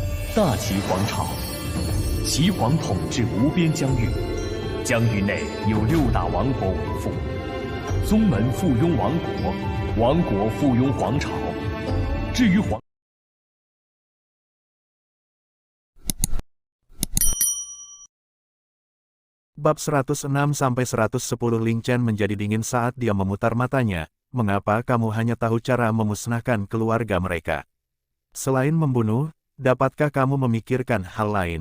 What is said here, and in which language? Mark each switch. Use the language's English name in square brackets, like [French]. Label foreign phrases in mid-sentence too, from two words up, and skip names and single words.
[Chinese] 大齐皇朝，齐皇统治无边疆域，疆域内有6大王国为父，宗门附庸王国，王国附庸皇朝。至于皇。 [Indonesian] Bab 106-110 Ling Chen menjadi dingin saat dia memutar matanya. Mengapa kamu hanya tahu cara memusnahkan keluarga mereka? Selain membunuh, dapatkah kamu memikirkan hal lain?